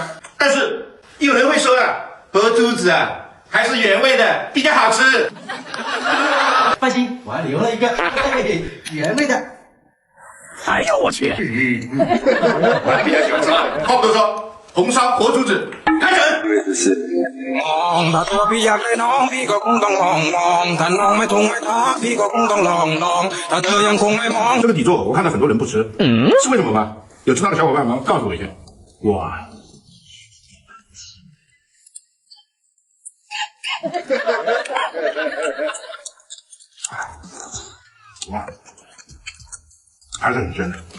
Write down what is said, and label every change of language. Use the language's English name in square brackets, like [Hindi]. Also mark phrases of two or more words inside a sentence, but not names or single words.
[Chinese] 但是有人会说啊，活珠子啊，还是原味的比较好吃。放心，我还留了一个原味的。哎呦我去！我还比较喜欢吃辣的。话不多说，红烧活珠子开整。他多比亚给 [Thai] น้องพี่ก็คงต้องลองถ้าน้องไม่ทุ่งไม่ท้าพี่ก็คงต้องลองถ้าเธอยังคงไม่มอง [Chinese] 这个底座我看到很多人不吃，是为什么吗？有知道的小伙伴们告诉我一下。哇！哇，还是很真的。